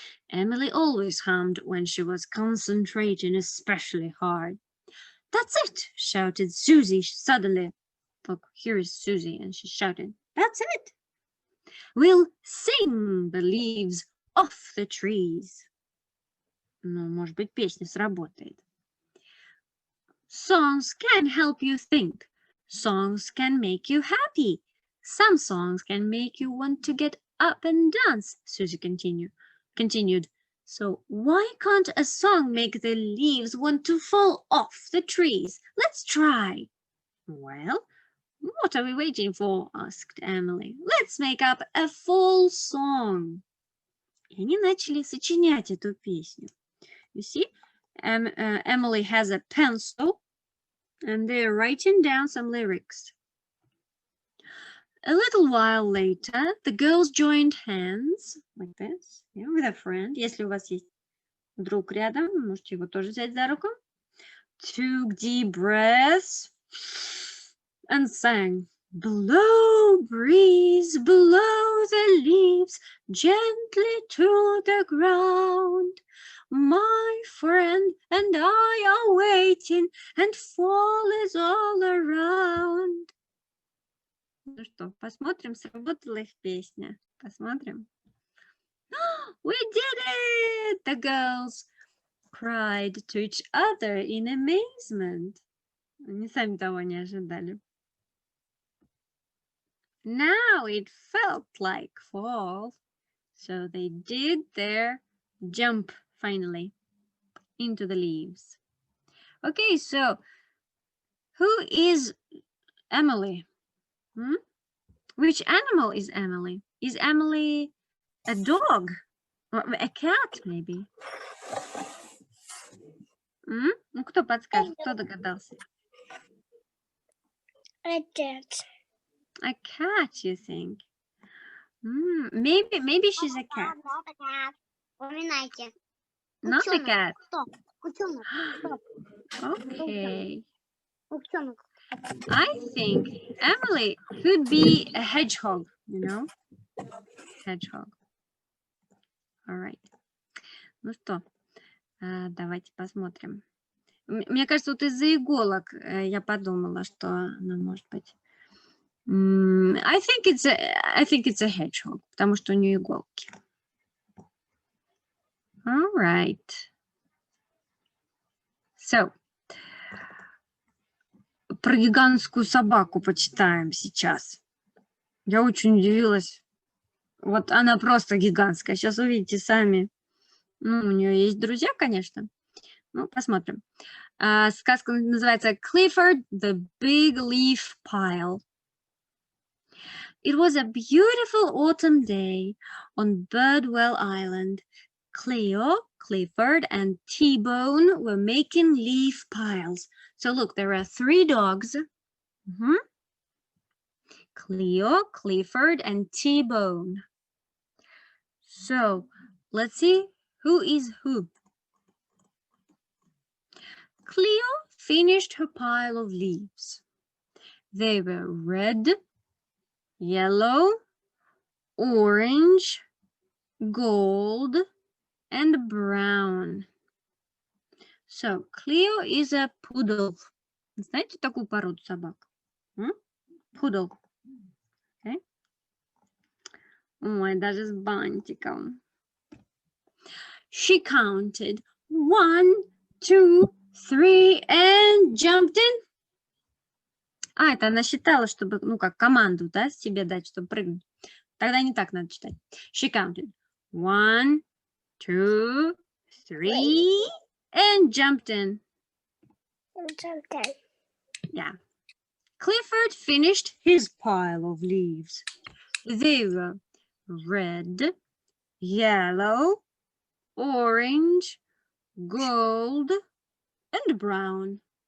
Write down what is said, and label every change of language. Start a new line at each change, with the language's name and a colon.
English: Emily always hummed when she was concentrating especially hard. That's it, shouted Susie suddenly. Look, here is Susie, and she's shouting, that's it. We'll sing the leaves off the trees.
Russian: Ну, может быть, песня сработает.
English: Songs can help you think. Songs can make you happy. Some songs can make you want to get up and dance, Susie continued. So why can't a song make the leaves want to fall off the trees? Let's try. Well, what are we waiting for? Asked Emily. Let's make up a fall song.
Russian: И они начали сочинять эту песню.
English: You see, Emily has a pencil and they're writing down some lyrics. A little while later, the girls joined hands like this, with a friend.
Russian: Если у вас есть друг рядом, вы можете его тоже взять за руку.
English: Took deep breaths and sang. Blow, breeze, blow the leaves gently to the ground. My friend and I are waiting, and fall is all around.
Russian: Ну что, посмотрим, сработала их песня. Посмотрим.
English: We did it! The girls cried to each other in amazement.
Russian: Они сами того не ожидали.
English: Now it felt like fall, so they did their jump finally into the leaves. Okay, so who is Emily? Which animal is Emily? Is Emily a dog? Or a cat, maybe?
Russian: Ну, кто подскажет? Кто догадался?
English: A cat. A cat, you think? Maybe she's a cat. Not a cat.
Russian: Вспоминайте.
English: Not a cat.
Russian: Стоп. Утенок. Стоп.
English: Okay.
Russian: Утенок.
English: I think Emily could be a hedgehog, you know? Hedgehog. All right.
Russian: Ну что, давайте посмотрим. Мне кажется, вот из-за иголок я подумала, что она может быть.
English: I think it's a hedgehog,
Russian: потому что у нее иголки.
English: All right.
Russian: So, про гигантскую собаку почитаем сейчас. Я очень удивилась. Вот она просто гигантская. Сейчас увидите сами. Ну, у нее есть друзья, конечно. Ну, посмотрим. Сказка называется Clifford the Big Leaf Pile.
English: It was a beautiful autumn day on Birdwell Island. Cleo, Clifford, and T-Bone were making leaf piles. So look, there are 3 dogs. Cleo, Clifford, and T-Bone. So let's see who is who. Cleo finished her pile of leaves. They were red, yellow, orange, gold, and brown. So Cleo is a poodle.
Russian: Знаете такую породу собак? Poodle. Okay. Ой, даже с бантиком.
English: She counted 1, 2, 3 and jumped in.
Russian: Это она считала, чтобы, ну, как команду, да, себе дать, чтобы прыгнуть. Тогда не так надо читать.
English: She counted 1, 2, 3 and jumped in. Yeah. Clifford finished his pile of leaves. They were red, yellow, orange, gold, and brown.